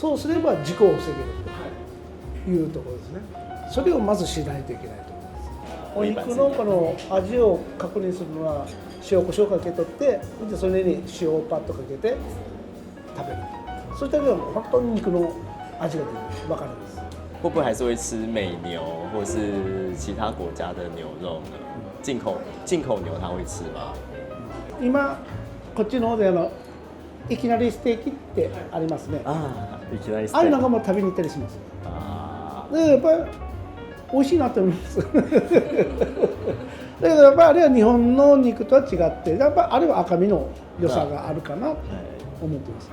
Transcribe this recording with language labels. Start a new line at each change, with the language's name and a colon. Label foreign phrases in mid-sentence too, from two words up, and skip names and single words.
Japanese: そうすれば事故を防げるというところですね。それをまずしないといけないと思います。お肉のこの味を確認するのは塩コショウかけとってそれに塩をパッとかけて食べる。そしたら本当に肉の味が出る分かるんです。
Chinese: 会不会还是会吃美牛或是其他国家的牛肉呢？进口牛他会吃吗？
Japanese: 今こっちの方でいきなりステーキってありますね。いきなりステーキ。ああいうのがもう食べに行ったりします。でやっぱり美味しいなと思います。だけどやっぱりあれは日本の肉とは違ってやっぱりあれは赤身の良さがあるかなと思ってます。